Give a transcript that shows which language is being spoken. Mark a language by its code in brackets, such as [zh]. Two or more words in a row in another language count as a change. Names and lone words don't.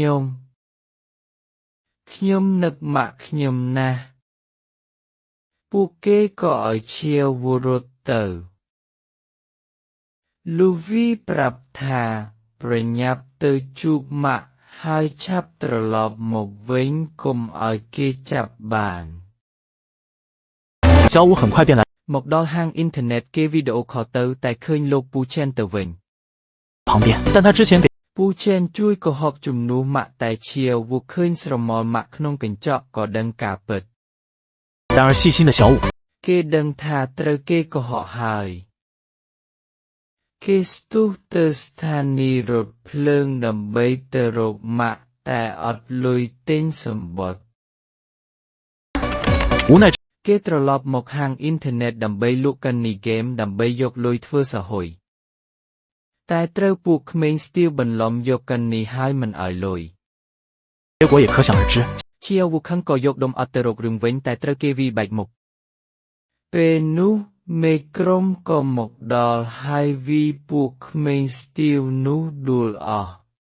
[km] ខ្ញុំនឹកម៉ាក់ខ្ញុំណាស់ពួកគេក៏ឲ្យឈៀវវូរត់ទៅលូវីប្រាប់ថាប្រញាប់ទៅជួបម៉ាក់ហើយឆាប់ត្រឡប់មកវិញកុំឲ្យគេចាប់បាន [zh] 小五很快便来 [km] មកដល់ហាងអ៊ីនធឺណិតគេវីដេអូខលទៅតែឃើញលោកពូឆេនទៅវិញ [zh] 旁边但他之前给 [km] ពូឆេនជួយកុហកជំនួសម៉ាក់តែឈៀវវូឃើញស្រមោលម៉ាក់ក្នុងកញ្ចក់ក៏ដឹងការពិត [zh] 然而细心的小五 [km] គេដឹងថាត្រូវគេកុហកហើយគេស្ទុះទៅស្ថានីយ៍រថភ្លើងដើម្បីទៅរកម៉ាក់តែអត់លុយទិញសំបុត្រ [zh] 无奈 [km] គេត្រឡប់មកហាងអ៊ីនធឺណិតដើម្បីលក់កានីហ្គេមដើម្បីយកលុយធ្វើសហុយតែត្រូវពួកក្មេងស្ទាវបន្លំយកកានីហើយមិនឲ្យលុយ [zh] 结果也可想而知 [km] ឈៀវវូខឹងក៏យកដុំអត់ទៅរករឿងវិញតែត្រូវគេវាយបែកមុខពេលនោះមេក្រុមក៏មកដល់ហើយវីពួកក្មេងស្ទាវនោះដួលអស់